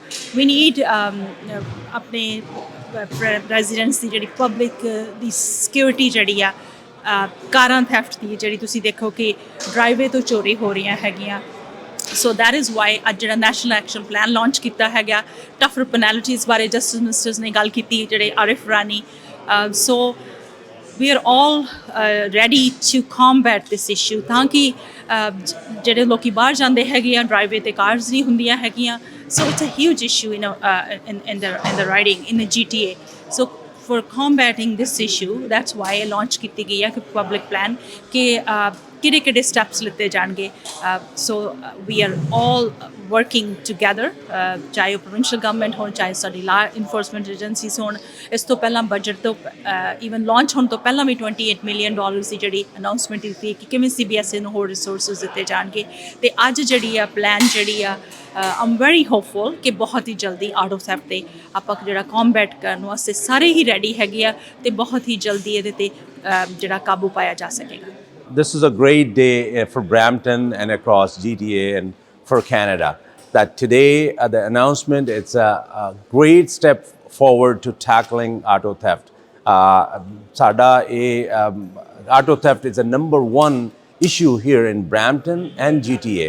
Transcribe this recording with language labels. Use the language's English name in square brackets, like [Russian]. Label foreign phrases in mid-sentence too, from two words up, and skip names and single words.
[English] we need [Punjabi] ਆਪਣੇ ਰੈਜ਼ੀਡੈਂਟਸ ਦੀ ਜਿਹੜੀ ਪਬਲਿਕ ਦੀ ਸਿਕਿਉਰਿਟੀ ਜਿਹੜੀ ਆ, ਕਾਰਾਂ ਥੈਫਟ ਦੀ ਜਿਹੜੀ ਤੁਸੀਂ ਦੇਖੋ ਕਿ ਡਰਾਈਵੇ ਤੋਂ ਚੋਰੀ ਹੋ ਰਹੀਆਂ ਹੈਗੀਆਂ। [English] so that is why [Punjabi] ਅੱਜ ਜਿਹੜਾ [English] national action plan launch [Punjabi] ਕੀਤਾ ਹੈਗਾ। [English] tougher penalties [Punjabi] ਬਾਰੇ [English] justice ministers [Punjabi] ਨੇ ਗੱਲ ਕੀਤੀ, ਜਿਹੜੇ ਆਰਿਫ ਰਾਨੀ। ਸੋ [English] we are all ready to combat this issue [Punjabi] ਤਾਂ ਕਿ ਜਿਹੜੇ ਲੋਕੀ ਬਾਹਰ ਜਾਂਦੇ ਹੈਗੇ ਆ ਡਰਾਈਵੇ ਤੇ ਕਾਰਸ ਨਹੀਂ ਹੁੰਦੀਆਂ ਹੈਗੀਆਂ। [English] so it's a huge issue in the riding in the GTA. so for combating this issue, that's why launch [Punjabi] ਕੀਤੀ ਗਈ ਹੈ ਕਿ [English] public plan [Punjabi] ਕਿ ਕਿਹੜੇ ਸਟੈਪਸ ਲਿੱਤੇ ਜਾਣਗੇ। [English] so we are all working together, [Punjabi] ਚਾਹੇ ਉਹ [English] provincial government [Punjabi] ਹੋਣ, ਚਾਹੇ ਸਾਡੀ [English] law enforcement agencies ਹੋਣ। [Punjabi] ਇਸ ਤੋਂ ਪਹਿਲਾਂ ਬਜਟ ਤੋਂ [English] even launch [Punjabi] ਹੋਣ ਤੋਂ ਪਹਿਲਾਂ ਵੀ $28 million ਦੀ ਜਿਹੜੀ ਅਨਾਉਂਸਮੈਂਟ ਕੀਤੀ ਕਿ ਕਿਵੇਂ CBSA ਨੂੰ ਹੋਰ ਰਿਸੋਰਸਿਸ ਦਿੱਤੇ ਜਾਣਗੇ। ਅਤੇ ਅੱਜ ਜਿਹੜੀ ਆ ਪਲਾਨ ਜਿਹੜੀ ਆ [English] I'm very hopeful [Punjabi] ਕਿ ਬਹੁਤ ਹੀ ਜਲਦੀ [English] auto theft [Punjabi] 'ਤੇ ਆਪਾਂ ਜਿਹੜਾ ਕੰਬੈਟ ਕਰਨ ਵਾਸਤੇ ਸਾਰੇ ਹੀ ਰੈਡੀ ਹੈਗੇ ਆ ਅਤੇ ਬਹੁਤ ਹੀ ਜਲਦੀ ਇਹਦੇ 'ਤੇ ਜਿਹੜਾ ਕਾਬੂ ਪਾਇਆ ਜਾ ਸਕੇਗਾ। [English] This is a great day for Brampton and across GTA and for Canada. That today, the announcement, it's a great step forward to tackling auto theft. Auto theft is a #1 issue here in Brampton and GTA.